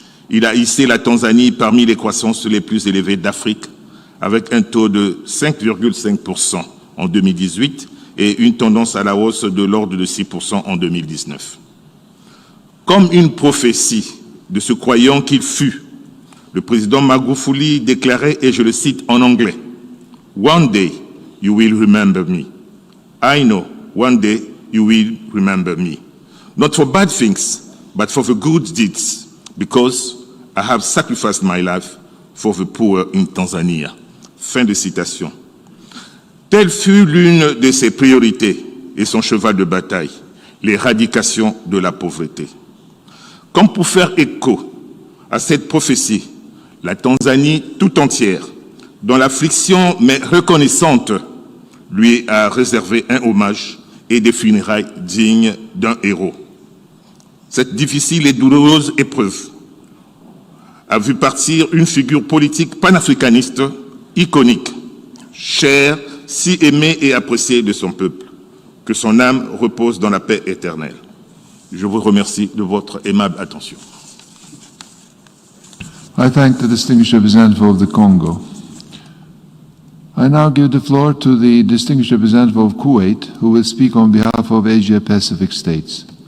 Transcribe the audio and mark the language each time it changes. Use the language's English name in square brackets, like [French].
[French] Il a hissé la Tanzanie parmi les croissances les plus élevées d'Afrique, avec un taux de 5,5% en 2018 et une tendance à la hausse de l'ordre de 6% en 2019. Comme une prophétie de ce croyant qu'il fut, le président Magufuli déclarait, et je le cite en anglais, « [English] One day you will remember me. I know one day you will remember me. Not for bad things, but for the good deeds, because I have sacrificed my life for the poor in Tanzania. » [French] Fin de citation. Telle fut l'une de ses priorités et son cheval de bataille, l'éradication de la pauvreté. Comme pour faire écho à cette prophétie, la Tanzanie tout entière, dans l'affliction mais reconnaissante, lui a réservé un hommage et des funérailles dignes d'un héros. Cette difficile et douloureuse épreuve a vu partir une figure politique panafricaniste iconique, chère, si aimée et appréciée de son peuple. Que son âme repose dans la paix éternelle. Je vous remercie de votre aimable attention. [English] I thank the distinguished representative of the Congo. I I now give the floor to the distinguished representative of Kuwait, who will speak on behalf of Asia Pacific states.